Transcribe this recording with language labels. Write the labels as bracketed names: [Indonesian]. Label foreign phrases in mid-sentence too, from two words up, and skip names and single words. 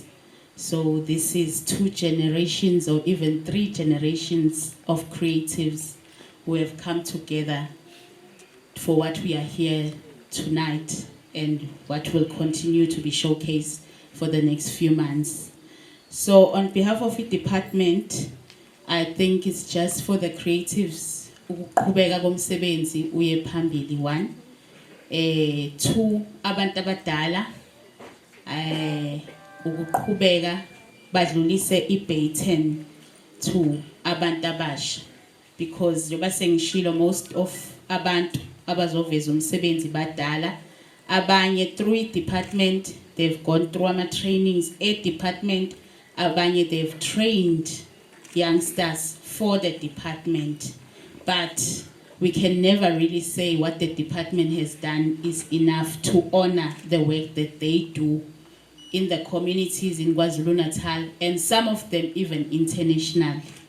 [English] So this is 2 generations or even 3 generations of creatives who have come together for what we are here tonight and what will continue to be showcased for the next few months. So on behalf of the department, I think it's just for the creatives [Zulu] ukuqhubeka komsebenzi uye phambili, [English] 1. [Zulu] 2, abantu abadala ukuqhubeka badlulise ibaton to abantu abasha, because njengoba sengishilo [English] most of [Zulu] abantu abazoveza umsebenzi badala, abanye [English] through department they've gone through ama trainings department, abanye they've trained youngsters for the department, but we can never really say what the department has done is enough to honor the work that they do in the communities in KwaZulu-Natal, and some of them even internationally.